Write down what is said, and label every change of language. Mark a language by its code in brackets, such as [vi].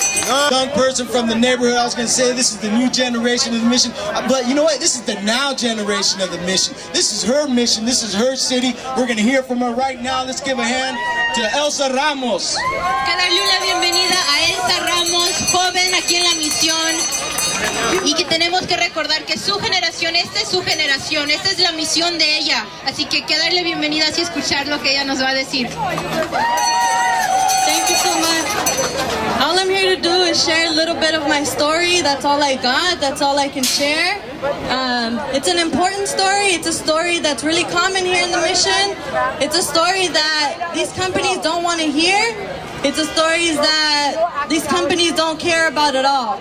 [en] Young person from the neighborhood, I was going to say this is the new generation of the mission, but you know what? This is the now generation of the mission. This is her mission. This is her city. We're going to hear from her right now. Let's give a hand to Elsa Ramos. [es] Que darle una bienvenida a Elsa Ramos, joven aquí en la misión, y que tenemos que recordar que su generación, esta es su generación, esta es la misión de ella, así que darle bienvenidas y escuchar lo que ella nos va a decir. [en] Thank you so much. All I'm here to do is share a little bit of my story. That's all I got. That's all I can share. It's an important story. It's a story that's really common here in the mission. It's a story that these companies don't want to hear. It's a story that these companies don't care about at all.